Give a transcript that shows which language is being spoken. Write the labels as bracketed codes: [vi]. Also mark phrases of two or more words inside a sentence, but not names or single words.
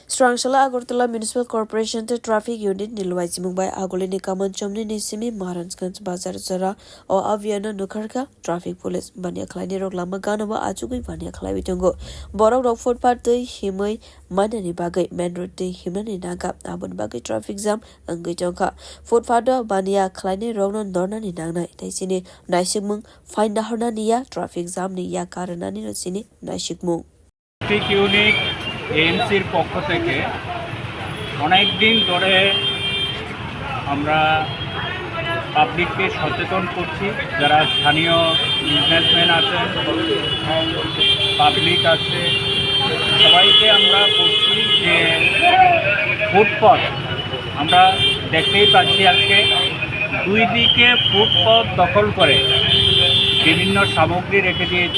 [trp] Srangshala Agartala Municipal Corporation the Traffic Unit ni luajimung bai agolini kaman chomni ni simi Maharanjganj Bazar Zara o abhiyan nukharka [en] traffic police [trp] bania khlaini rok lama gana ba achugui bania khlai bitongo borok rok footpath tei himai manani bagai [en] main road [trp] tei himnani naga abon bagai [en] traffic jam [trp] angui tongkha footpath bania khlaini rok no dornani nangnai tei sini naisikmung fine dahorna niya [en] traffic jam [trp] ni ya karanani no sini naisikmung [en] Traffic Unit [bn] এএমসির পক্ষ থেকে অনেক দিন ধরে আমরা পাবলিককে সচেতন করছি, যারা স্থানীয় বিজনেসম্যান আছেন, পাবলিক আছে, সবাইকে আমরা বলছি যে ফুটপথ আমরা দেখতেই পাচ্ছি আজকে দুই দিকে ফুটপথ দখল করে বিভিন্ন সামগ্রী রেখে দিয়েছে।